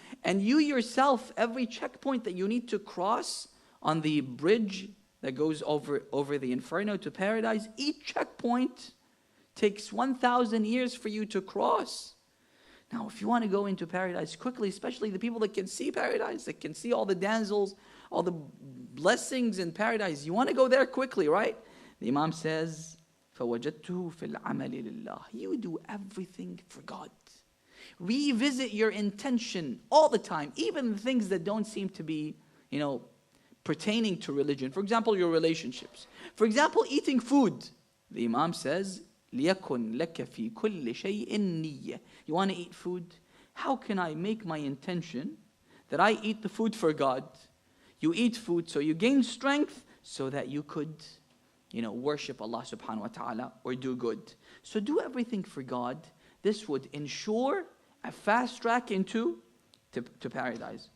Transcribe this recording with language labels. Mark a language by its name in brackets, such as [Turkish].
[English] And you yourself, every checkpoint that you need to cross on the bridge that goes over the inferno to paradise, each checkpoint takes 1,000 years for you to cross. Now, if you want to go into paradise quickly, especially the people that can see paradise, that can see all the damsels, all the blessings in paradise, you want to go there quickly, right? The Imam says, [Arabic] فَوَجَدْتُهُ فِي الْعَمَلِ لِلَّهِ. [English] You do everything for God. Revisit your intention all the time, even the things that don't seem to be, pertaining to religion. For example, your relationships. For example, eating food. The Imam says, [Arabic] لِيَكُنْ لَكَ فِي كُلِّ شَيْءٍ نِيَّةٍ. [English] You want to eat food? How can I make my intention that I eat the food for God? You eat food so you gain strength so that you could, worship Allah subhanahu wa ta'ala or do good. So do everything for God. This would ensure a fast track into paradise.